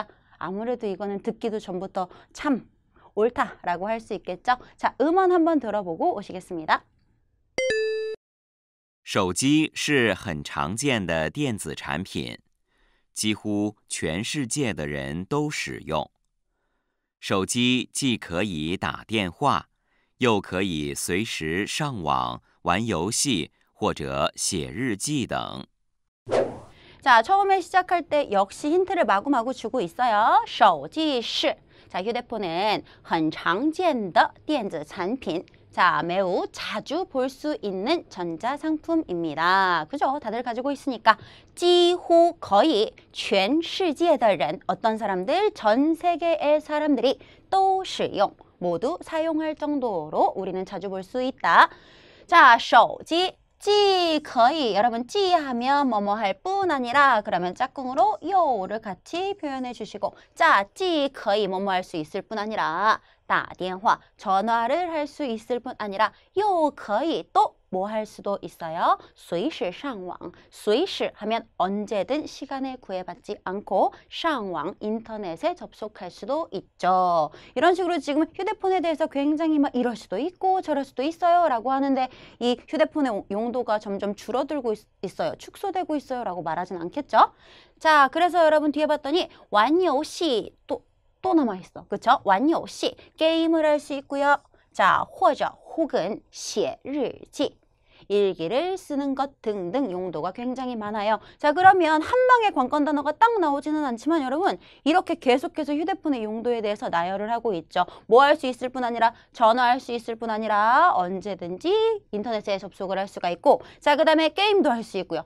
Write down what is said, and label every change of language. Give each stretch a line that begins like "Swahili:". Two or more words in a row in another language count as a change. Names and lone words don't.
Korean: 아무래도 이거는 듣기도 전부터 참 옳다라고 할 수 있겠죠? 자, 음원 한번 들어보고 오시겠습니다.
Chinese: 手机是很常见的电子产品，几乎全世界的人都使用。手机既可以打电话，又可以随时上网、玩游戏或者写日记等。
Korean: 자, 처음에 시작할 때 역시 힌트를 마구마구 주고 있어요.
Chinese: 手机是
Korean: 자, 휴대폰은
Chinese: 很常见的电子产品
Korean: 자, 매우 자주 볼 수 있는 전자상품입니다. 그죠? 다들 가지고 있으니까 几乎 거의
Chinese: 全世界的人
Korean: 어떤 사람들? 전 세계의 사람들이
Chinese: 都使用
Korean: 모두 사용할 정도로 우리는 자주 볼 수 있다. 자, 手机 찌, 거의 여러분 찌 하면 뭐뭐 할 뿐 아니라 그러면 짝꿍으로 요를 같이 표현해 주시고 자, 찌, 거의 뭐뭐 할 수 있을 뿐 아니라
Chinese: 打电话
Korean: 전화를 할 수 있을 뿐 아니라
Chinese: 又可以
Korean: 또 뭐 할 수도 있어요.
Chinese: 随时上网
Korean: 随时 하면 언제든 시간에 구애받지 않고 上网 인터넷에 접속할 수도 있죠. 이런 식으로 지금 휴대폰에 대해서 굉장히 막 이럴 수도 있고 저럴 수도 있어요 라고 하는데 이 휴대폰의 용도가 점점 줄어들고 있어요. 축소되고 있어요 라고 말하진 않겠죠. 자, 그래서 여러분 뒤에 봤더니
Chinese: 玩游戏
Korean: 또 남아있어. 그쵸?
Chinese: 玩游戏
Korean: 게임을 할 수 있고요. 자, 或者 혹은
Chinese: 写日记
Korean: 일기를 쓰는 것 등등 용도가 굉장히 많아요. 자, 그러면 한 방에 관건 단어가 딱 나오지는 않지만 여러분 이렇게 계속해서 휴대폰의 용도에 대해서 나열을 하고 있죠. 뭐 할 수 있을 뿐 아니라 전화할 수 있을 뿐 아니라 언제든지 인터넷에 접속을 할 수가 있고 자, 그 다음에 게임도 할 수 있고요.